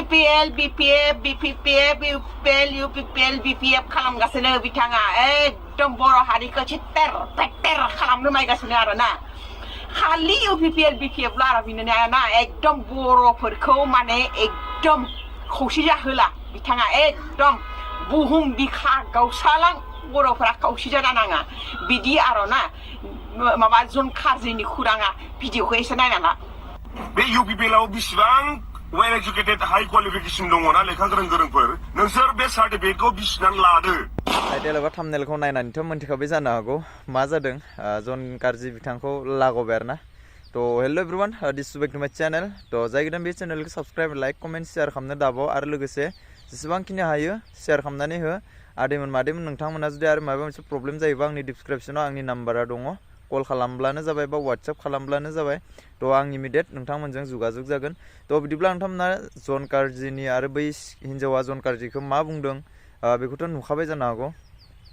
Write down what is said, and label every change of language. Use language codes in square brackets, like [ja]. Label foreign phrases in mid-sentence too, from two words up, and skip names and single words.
[brx] UPPL BPF BPPF UPPL UPPL BPF खालामगासिनो बिथाङा एकदम बर' हारिखौ चित्तेर पेत्तेर खालामनो नायगासिनो आरोना खालि UPPL BPF लारा बिनो ना एकदम बर'फोरखौ माने एकदम खौसे जाहोला बिथाङा एकदम बुहुम बिखा गावसालां बर'फोरा खौसे जानाङा बिदि आरोना माबा जन खारजिनि खुराङा भिडिअखौ एसे नायना ला बे UPPL आव बिसिबां [en] well educated high qualification [brx] दङना लेखा गोरोंफोर नोंसोर बे सार्टिफिकेटखौ बिसिनानै लादो टाइटेल एबा थाम्बनेलखौ नायनानैथ' मोनथिखाबाय जानो हागौ मा जादों जन गारजि बिथांखौ लागावबाय आरोना तो [en] hello everyone this is back to my channel [brx] तो जाय गोदान बे चैनलखौ [en] subscribe like comment share [brx] खालामनो दाबाव आरो लोगोसे जेसेबांखिनि हायो शेयार खालामनानै हो आदैमोन मादैमोन नोंथांमोना जुदि आरो माबा मोनसे प्रब्लेम जायोबा आंनि डिसक्रिप्शनाव आंनि नाम्बारा दङ कल खालामब्लानो जाबाय बा WhatsApp खालामब्लानो जाबाय तो आं इमिडिएट नोंथांमोनजों जुगाजुग जागोन तो बिदिब्ला नोंथांमोना जन गारजिनि आरो बै हिन्जावा जन गारजिखौ मा बुंदों बेखौथ' नुखाबाय जानो हागौ ना